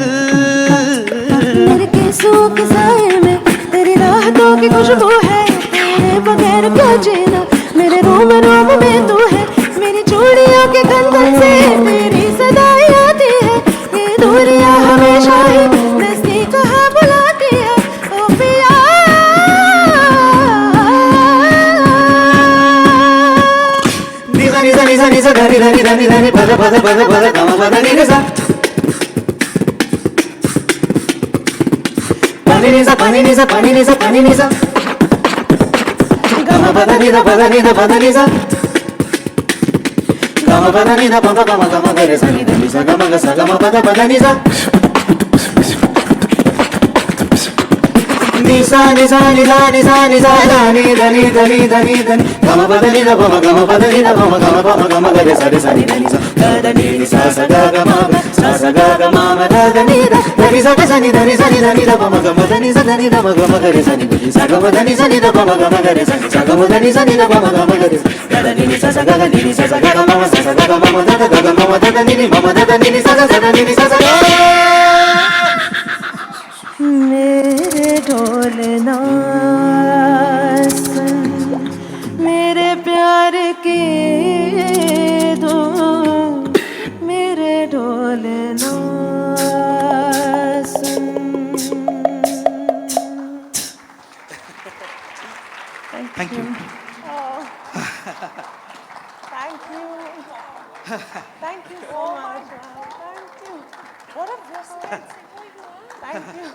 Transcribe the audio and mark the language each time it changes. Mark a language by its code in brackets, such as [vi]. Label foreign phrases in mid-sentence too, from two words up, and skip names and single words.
[hi] मेरे केसों के साए में तेरी राहतों की खुशबू है तेरे बगैर क्या जीना मेरे रोम रोम में तू है मेरी चूड़ियों के कंगन से तेरी सदाई आती है ये दूरियां हमेशा ही नजदीक कहाँ बुलाती है ओ पिया निजा निजा निजा निजा धनी धनी धनी धनी पद पद पद पद गम पद निजा pani niza pani niza pani niza pani niza gama pada niza pada niza pada niza gama pada niza pama gama gama gare sa ni niza gama ga sa gama pada niza niza niza niza niza niza dani dani dani dani dani gama pada niza pama gama pada niza pama gama gare sa ni niza da ni sa sa ga gama sa ga gama ma da ni da ni sa ga sa ni da ni da pama gama da ni sa da ni da ma gama gare sa ni sa gama da ni sa ni da pama gama gare sa gama da ni sa ni da pama gama gare sa da ni sa sa ga ni sa sa ga ma sa sa ga ma da ga ga ma da ni ma da ni sa sa da ni sa sa मेरे ढोलना सुन मेरे प्यार के धुन मेरे ढोलना सुन [en] Thank you. Thank you. Thank you so much. Thank you. What a blessing. Thank you.